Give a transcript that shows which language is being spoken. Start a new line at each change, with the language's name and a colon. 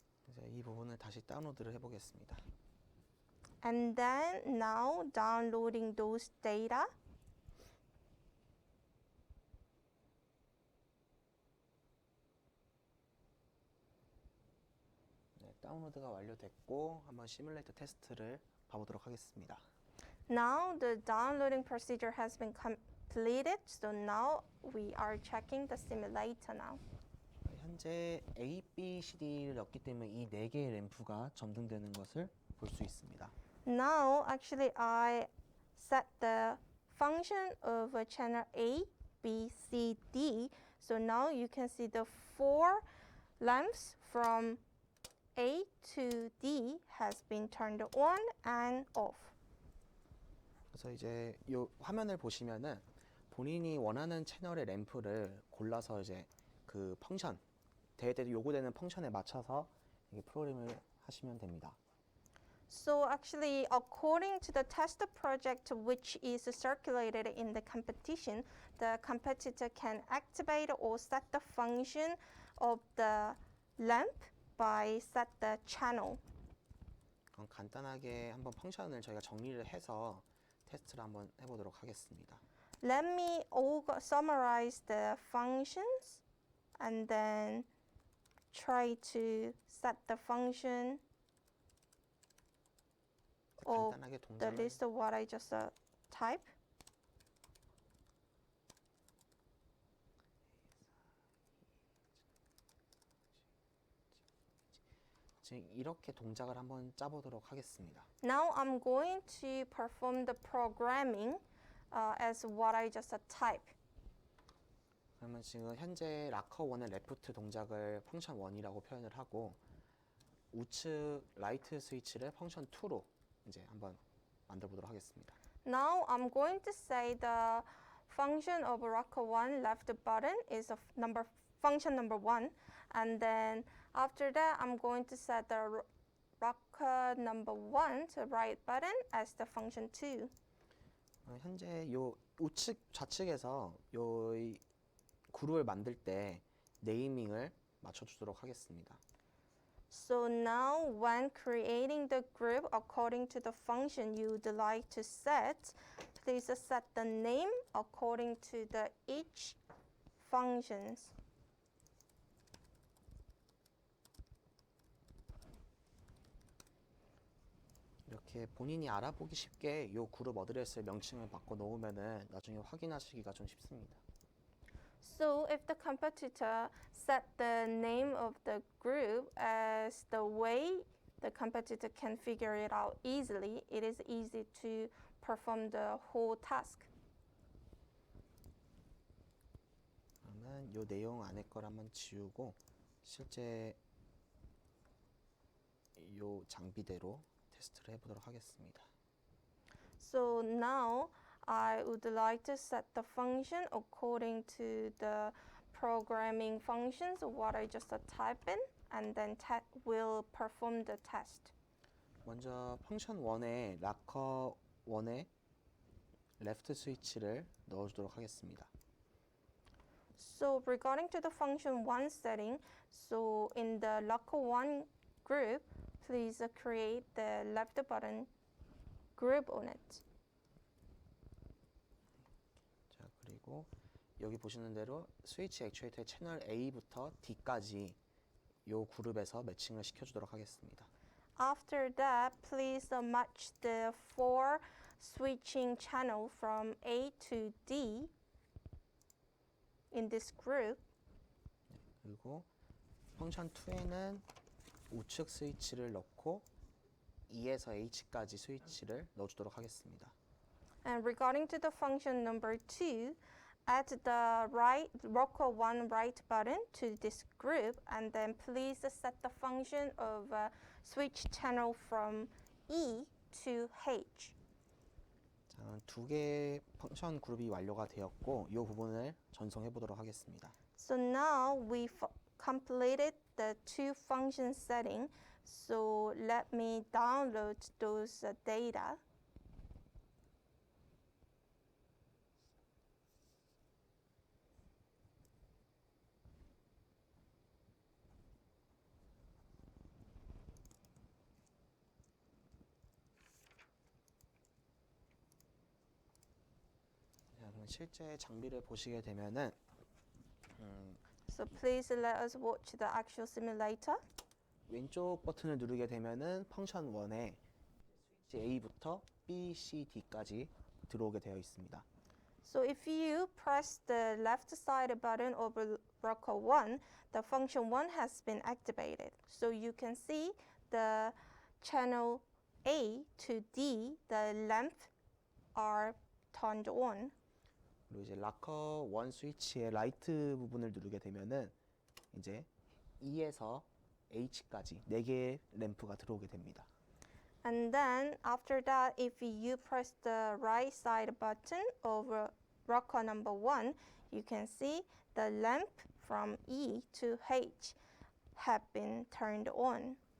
Korean: 이제 이 부분을 다시 다운로드를 해보겠습니다.
English: And then now downloading those data.
Korean: 네, 다운로드가 완료됐고 한번 시뮬레이터 테스트를 봐보도록 하겠습니다.
English: Now the downloading procedure has been completed. So now we are checking the simulator now.
Korean: 현재 A, B, C, D를 넣기 때문에 이 4개의 램프가 점등되는 것을 볼 수 있습니다.
English: Now, actually, I set the function of a channel A, B, C, D. So now you can see the 4 lamps from A to D has been turned on and off.
Korean: 그래서 이제 이 화면을 보시면은 본인이 원하는 채널의 램프를 골라서 이제 그 펑션 대회 요구되는 펑션에 맞춰서 이게 프로그램을 하시면 됩니다.
English: So actually, according to the test project which is circulated in the competition, the competitor can activate or set the function of the lamp by set the channel.
Korean: 그럼 간단하게 한번 펑션을 저희가 정리를 해서 테스트를 한번 해보도록 하겠습니다.
English: Let me summarize the functions and then try to set the function of
Korean: 간단하게
English: the
Korean: 동작을
English: list of what I just typed.
Korean: 지금 이렇게 동작을 한번 짜보도록 하겠습니다.
English: Now I'm going to perform the programming as what I just typed.
Korean: 그러면 지금 현재 락커 1의 레프트 동작을 펑션 1이라고 표현을 하고 우측 라이트 스위치를 펑션 2로 이제 한번 만들어 보도록 하겠습니다.
English: Now I'm going to say the function of rocker 1 left button is of function number 1, and then after that I'm going to set the rocker number 1 to right button as the function 2.
Korean: 현재 요 우측 좌측에서 요 그룹을 만들 때 네이밍을 맞춰주도록 하겠습니다.
English: So now when creating the group according to the function you would like to set, please set the name according to the each functions.
Korean: 이렇게 본인이 알아보기 쉽게 요 그룹 어드레스 명칭을 바꿔 놓으면은 나중에 확인하시기가 좀 쉽습니다.
English: So if the competitor set the name of the group as the way the competitor can figure it out easily, it is easy to perform the whole task.
Korean: 그러면 요 내용 안에 걸 한번 지우고 실제 요 장비대로 테스트를 해보도록 하겠습니다.
English: So now I would like to set the function according to the programming functions of what I just typed in, and then will perform the test.
Korean: 먼저 펑션 1에 락커 1에 레프트 스위치를 넣어주도록 하겠습니다.
English: So regarding to the function 1 setting, so in the locker 1 group, please create the left button group on it.
Korean: 자, 그리고 여기 보시는 대로 스위치 액추에이터의 채널 A부터 D까지 요 그룹에서 매칭을 시켜주도록 하겠습니다.
English: After that, please match the 4 switching channel from A to D in this group.
Korean: 그리고 펑션 2에는 우측 스위치를 넣고 E에서 H까지 스위치를 넣어주도록 하겠습니다.
English: And regarding to the function number 2, add the right rocker 1 right button to this group and then please set the function of switch channel from E to H.
Korean: 자, 두 개의 펑션 그룹이 완료가 되었고 이 부분을 전송해 보도록 하겠습니다.
English: So now we've completed the two function setting. So let me download those data.
Korean: 자, 그럼 실제 장비를 보시게 되면은
English: So please let us watch the actual simulator.
Korean: 왼쪽 버튼을 누르게 되면은 펑션 1에 스위치 A부터 B, C, D까지 들어오게 되어 있습니다.
English: So if you press the left side button of rocker 1, the function 1 has been activated. So you can see the channel A to D, the lamp are turned on.
Korean: 그리고 이제 락커 1 스위치의 라이트 부분을 누르게 되면은 이제 E에서 H까지 4개의 램프가 들어오게 됩니다.
English: And then after that, if you press the right side button of rocker number 1, you can see the lamp from E to H have been turned on.